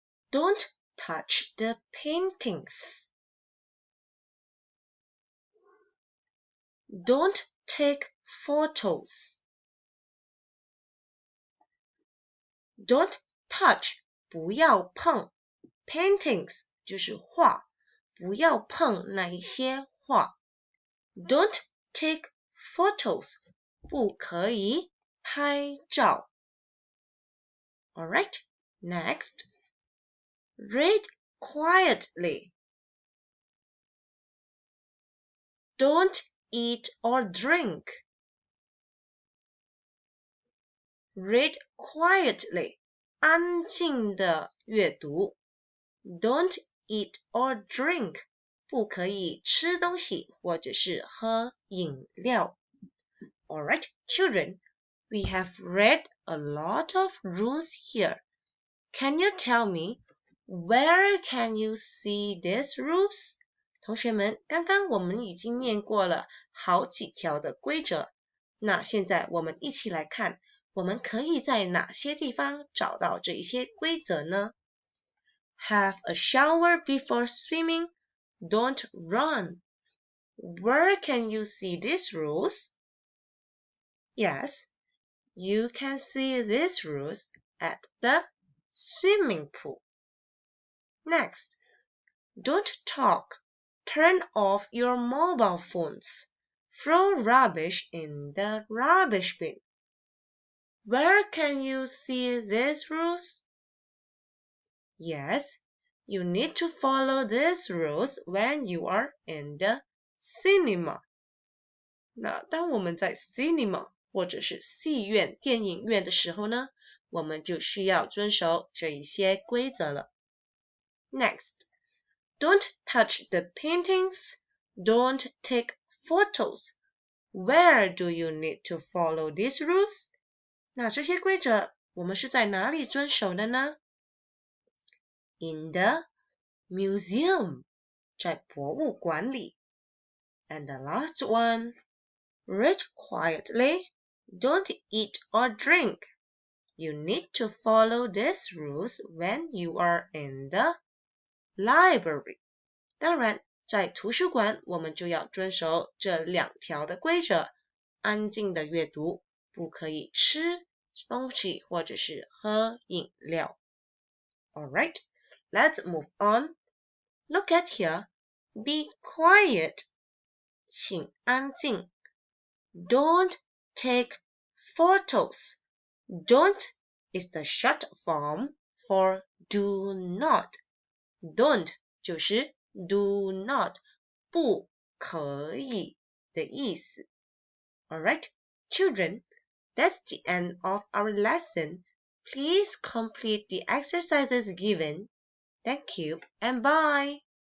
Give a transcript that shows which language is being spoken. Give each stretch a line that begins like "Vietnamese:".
English: Don't touch the paintings. Don't take photos. Don't touch,
Chinese: 不要碰。 Paintings 就是画，不要碰那一些画。
English: Don't take photos,
Chinese: 不可以拍照。
English: Alright, next. Read quietly. Don't eat or drink. Read quietly.
Chinese: 安静的阅读。
English: Don't eat or drink.
Chinese: 不可以吃东西或者是喝饮料。
English: Alright, children, we have read a lot of rules here. Can you tell me, where can you see these rules?
Chinese: 同学们，刚刚我们已经念过了好几条的规则，那现在我们一起来看，我们可以在哪些地方找到这一些规则呢？
English: Have a shower before swimming. Don't run. Where can you see these rules? Yes, you can see these rules at the swimming pool. Next, don't talk. Turn off your mobile phones. Throw rubbish in the rubbish bin. Where can you see these rules? Yes, you need to follow these rules when you are in the cinema.
Chinese: 那当我们在 cinema 或者是戏院、电影院的时候呢，我们就需要遵守这一些规则了。
English: Next, don't touch the paintings. Don't take photos. Where do you need to follow these rules?
Chinese: 那这些规则我们是在哪里遵守的呢？
English: In the museum.
Chinese: 在博物馆里。
English: And the last one, read quietly. Don't eat or drink. You need to follow these rules when you are in the library.
Chinese: 当然，在图书馆我们就要遵守这两条的规则，安静的阅读，不可以吃东西或者是喝饮料。
English: Alright, let's move on. Look at here. Be quiet.
Chinese: 请安静。
English: Don't take photos. Don't is the short form for do not.
Chinese: Don't 就是
English: do not
Chinese: 不可以的意思。
English: Alright, children, that's the end of our lesson. Please complete the exercises given. Thank you and bye.